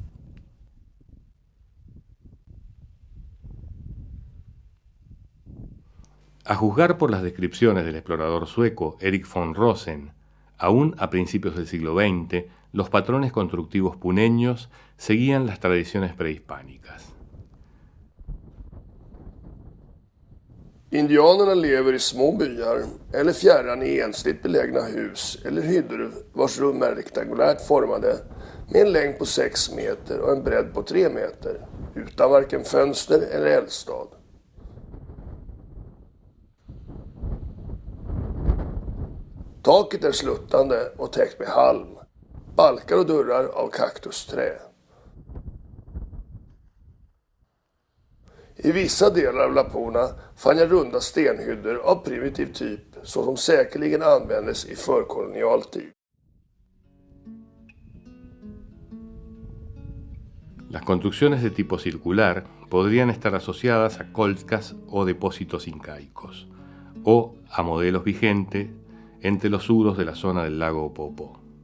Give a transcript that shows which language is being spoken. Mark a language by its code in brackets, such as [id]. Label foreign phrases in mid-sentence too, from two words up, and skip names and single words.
[es] A juzgar por las descripciones del explorador sueco Erik von Rosen, aún a principios del siglo XX, los patrones constructivos puneños seguían las tradiciones prehispánicas. [sv] Indianerna lever i små byar eller fjärran i ensligt belägna hus eller hyddor vars rum är rektangulärt formade med en längd på 6 meter och en bredd på 3 meter, utan varken fönster eller eldstad. Taket är sluttande och täckt med halm, balkar och dörrar av kaktusträ. I vissa delar av Lapona fann jag runda stenhyddor av primitiv typ som säkerligen användes i förkolonial tid. [es] Las construcciones de tipo circular podrían estar asociadas a colcas o depósitos incaicos, o a modelos vigentes entre los suros de la zona del lago Opopo.